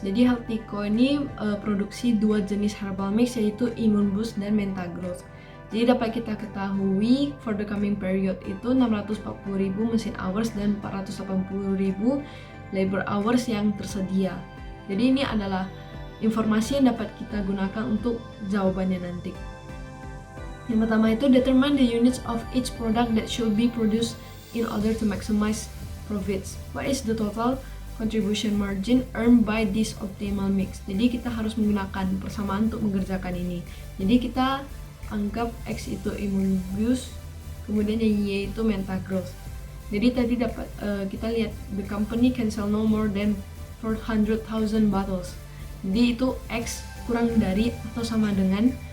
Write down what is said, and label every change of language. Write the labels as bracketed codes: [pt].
[id] Jadi Healthyco ini produksi dua jenis herbal mix yaitu Immune Boost dan Mentagrowth. Jadi dapat kita ketahui [en] for the coming period [id] itu 640.000 mesin hours dan 480.000 labor hours yang tersedia. Jadi ini adalah informasi yang dapat kita gunakan untuk jawabannya nanti. Yang pertama itu [en] determine the units of each product that should be produced in order to maximize profits. What is the total contribution margin earned by this optimal mix? [id] Jadi kita harus menggunakan persamaan untuk mengerjakan ini. Jadi kita anggap X itu Immune Boost, kemudian yang Y itu Mentagrowth. Jadi tadi dapat kita lihat [en] the company can sell no more than 400,000 bottles. [id] Jadi itu X kurang dari atau sama dengan